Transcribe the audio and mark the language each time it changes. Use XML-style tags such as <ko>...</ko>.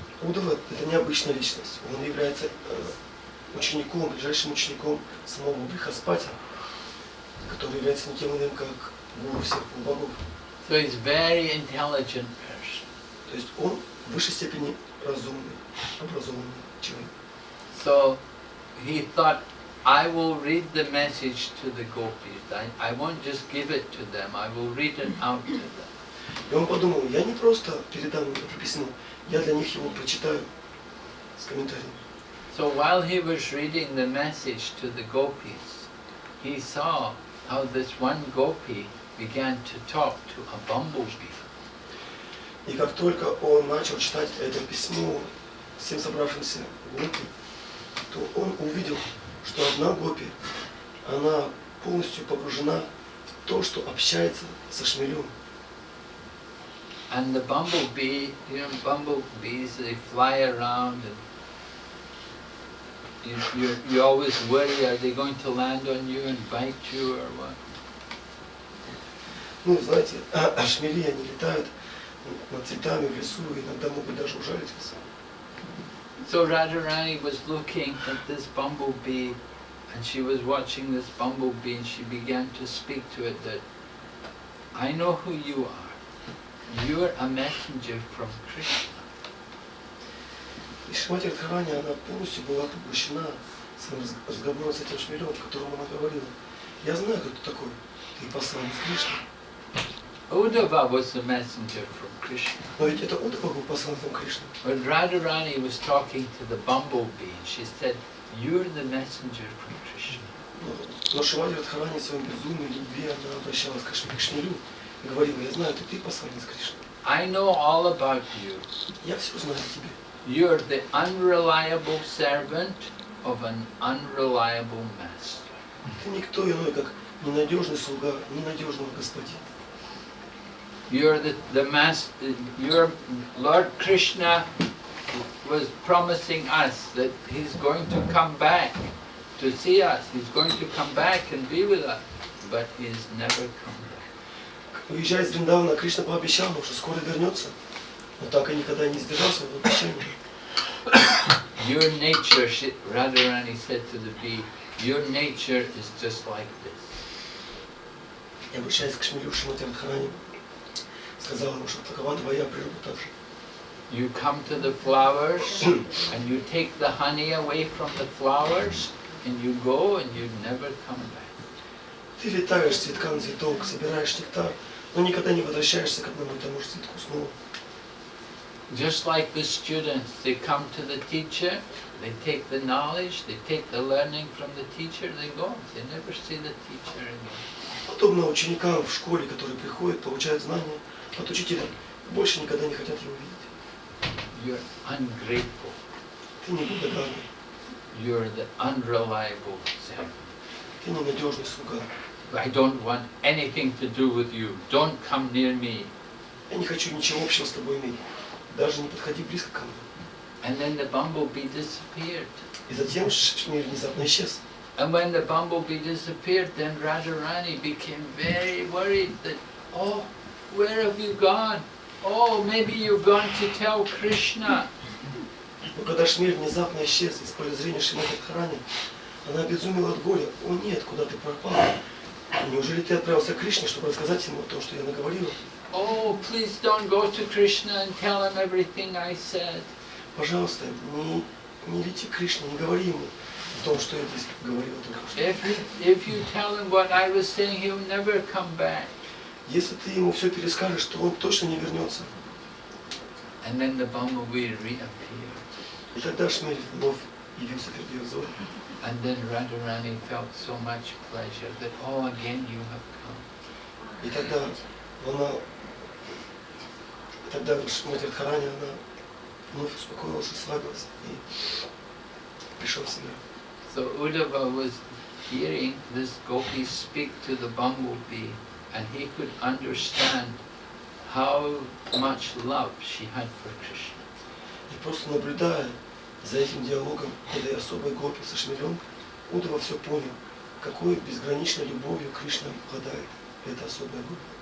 <ru>Удава – это необычная личность. Он является учеником, ближайшим учеником самого Брихаспати, который является никем иным, как гуру всех богов.</ru> <en>So he's very intelligent person.</en> <ru>То есть он в высшей степени разумный, образованный человек.</ru> <en>So he thought, I will read the message to the gopis. I won't just give it to them, I will read it out to them.</en> <ru>И он подумал, я не просто передам им это письмо, я для них его прочитаю с комментарием.</ru> <en>So while he was reading the message to the gopis, he saw how this one gopi began to talk to a bumblebee.</en> <ru>И как только он начал читать это письмо всем собравшимся гопи, то он увидел, что одна гопи, она полностью погружена в то, что общается со шмелем.</ru> <en>And the bumblebee, you know, bumblebees, they fly around and you always worry, are they going to land on you and bite you or what?</en> <ru>Ну, знаете, шмели, они летают над цветами в лесу, иногда могут даже ужалить вас.</ru> <en>So Radharani was looking at this bumblebee and she was watching this bumblebee and she began to speak to it that, I know who you are. You're a messenger from Krishna.</en> <ru>И Шримати Радхарани, она полностью была поглощена своим разговором с этим шмелем, которому она говорила. Я знаю, кто ты такой. Ты посланник Кришны.</ru> <en>Uddhava was the messenger from Krishna.</en> <ru>Но ведь это Удава был посланником Кришны.</ru> <en>When Radharani was talking to the bumblebee, she said, you're the messenger from Krishna.</en> <ru>Но Шримати Радхарани в своем безумии, любви, она обращалась к шмелю и говорила, я знаю, ты посланник Кришны.</ru> <en>I know all about you.</en> <ru>Я все знаю о тебе.</ru> <en>You're the unreliable servant of an unreliable master.</en> <ru>Ты никто иной, как ненадежный слуга, ненадежного господина.</ru> <en>You're the master. Your Lord Krishna was promising us that he's going to come back to see us. He's going to come back and be with us, but he's never come back.</en> <ru>Уезжая из Вриндавана, Кришна пообещал ему, что скоро вернется, но так и никогда не сдержал своего обещания.</ru> <en>Your nature, Radharani said to the bee, your nature is just like this.</en> <ru>И обращаясь к шмелю Шримати Радхарани, сказал ему, что такова твоя природа также.</ru> <en>You come to the flowers and you take the honey away from the flowers and you go and you never come back.</en> <ru>Ты летаешь с цветка на цветок, собираешь нектар, но никогда не возвращаешься к одному и тому же цветку снова.</ru> <en>Just like the students, they come to the teacher, they take the knowledge, they take the learning from the teacher, they go, they never see the teacher again.</en> <ru>Подобно ученикам в школе, которые приходят, получают знания от учителя, больше никогда не хотят его видеть.</ru> <en>You're ungrateful.</en> <ru>Ты неблагодарный,</ru> <en>You're the unreliable servant.</en> <ru>ты ненадежный слуга.</ru> <en>I don't want anything to do with you. Don't come near me.</en> <ru>Я не хочу ничего общего с тобой иметь. Даже не подходи близко ко мне.</ru> <en>And then the bumblebee disappeared.</en> <ru>И затем шмель внезапно исчез.</ru> <en>And when the bumblebee disappeared, then Radharani became very worried that, oh, where have you gone? Oh, maybe you've gone to tell Krishna.</en> <ru>Но когда шмель внезапно исчез из поля зрения Шримати Радхарани, она обезумела от горя. О нет, куда ты пропал? Неужели ты отправился к Кришне, чтобы рассказать ему о том, что я наговорила?</ru> <en>Oh, please don't go to Krishna and tell him everything I said.</en> <ru>Пожалуйста, не лети к Кришне, не говори ему о том, что я здесь говорила только что.</ru> <en>If you tell him what I was saying, he'll never come back.</en> <ru>Если ты ему все перескажешь, то он точно не вернется.</ru> <en>And then the bumblebee reappeared.</en> <ru>И тогда шмель вновь явился перед ее взором.</ru> <en>And then Radharani felt so much pleasure that, oh, again you have come.</en> <ru>И тогда Шримати Радхарани, она вновь успокоилась, расслабилась и пришла в себя.</ru> <en>So Uddhava was hearing this gopi speak to the bumblebee, and he could understand how much love she had for Krishna.</en> <ru>И просто наблюдая за этим диалогом этой особой гопи со шмелем, Удава все понял, какой безграничной любовью Кришна обладает эта особая гопи.</ru>